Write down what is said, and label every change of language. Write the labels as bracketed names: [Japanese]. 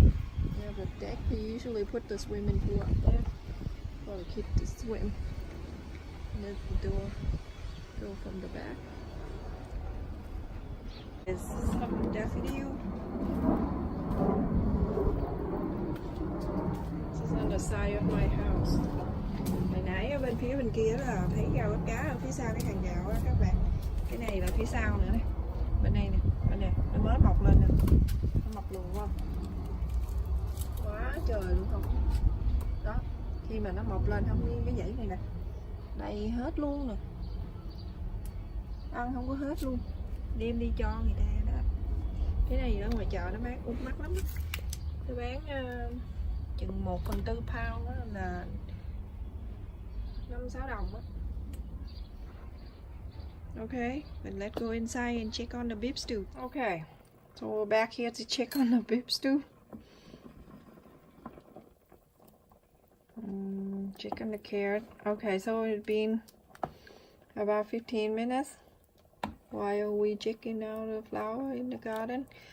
[English] We have a deck. We usually put the swimming pool up there for the kids to swim. And there's the door. Go from the back. There's some daffodil. This is on the side of my house. [Vietnamese] Hồi nãy ở bên phía bên kia là thấy rau bắt cá ở phía sau cái hàng rào đó các bạn. Cái này là phía sau nữa này. Bên này nè, bên này nó mới mọc lên nè. Nó mọc luôn không? Quá trời luôn không? Đó, khi mà nó mọc lên không nguyên cái dãy này nè. Đầy hết luôn nè. Ăn không có hết luôn. Đem đi cho người ta đó. Cái này ở ngoài chợ nó bán cũng mắc lắm. Nó bán chừng 1/4 pound đó là 5-6 đồng á. [English] Okay, then let's go inside and check on the beef stew. Okay, so we're back here to check on the beef stew. Check on the carrot. Okay, so it's been about 15 minutes while we checking out the flower in the garden.